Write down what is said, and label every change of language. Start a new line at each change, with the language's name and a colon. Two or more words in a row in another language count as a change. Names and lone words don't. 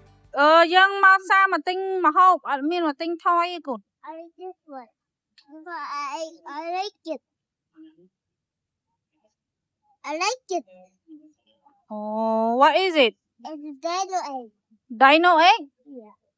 Khmer: យើងមកផ្សារមកទិញម្ហូបអត់មានមកទិញថយទេកូន
English: I like this one. Because I like it. I like it. Oh, what is it? It's a dino egg. Dino egg? Yeah.